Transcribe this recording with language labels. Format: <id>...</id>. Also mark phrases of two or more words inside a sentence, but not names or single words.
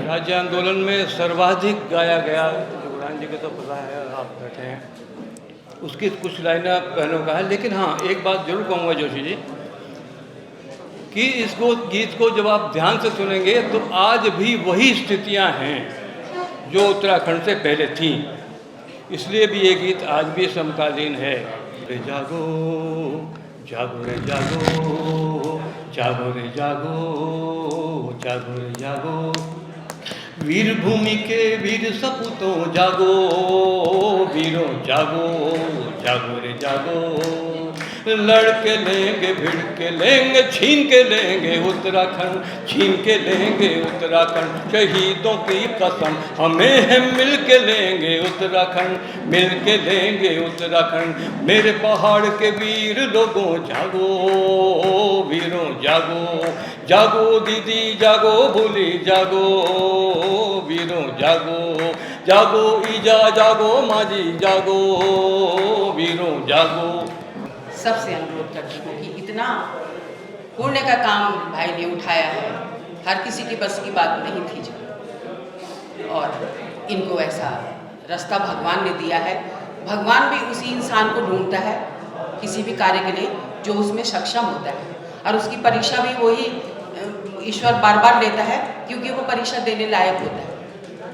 <hi>राज्य आंदोलन में सर्वाधिक गाया गया जुगरान जी को तो पता है, आप बैठे हैं, उसकी कुछ लाइनें पहलों का है। लेकिन हाँ, एक बात जरूर कहूँगा जोशी जी कि इसको गीत को जब आप ध्यान से सुनेंगे तो आज भी वही स्थितियां हैं जो उत्तराखंड से पहले थीं। इसलिए भी ये गीत आज भी समकालीन है। रे जागो जागो रे जागो, जागो रे जागो, जागो रे जागो, वीर भूमि के वीर सपूतों जागो, वीरों जागो, जागो रे जागो, लड़ के लेंगे, भिड़ के लेंगे, छीन के लेंगे उत्तराखंड, छीन के लेंगे उत्तराखंड, शहीदों की कसम हमें है, मिल के लेंगे उत्तराखंड, मिल के लेंगे उत्तराखंड। मेरे पहाड़ के वीर लोगों जागो, वीरों जागो, जागो दीदी जागो, भूली जागो, वीरों जागो, जागो ईजा जागो, माजी जागो, वीरों जागो। सबसे अनुरोध करती हूँ कि इतना पुण्य का काम भाई ने उठाया है, हर किसी की बस की बात नहीं थी जो, और इनको ऐसा रास्ता भगवान ने दिया है। भगवान भी उसी इंसान को ढूंढता है किसी भी कार्य के लिए जो उसमें सक्षम होता है, और उसकी परीक्षा भी वही ईश्वर बार बार लेता है क्योंकि वो परीक्षा देने लायक होता है।</hi>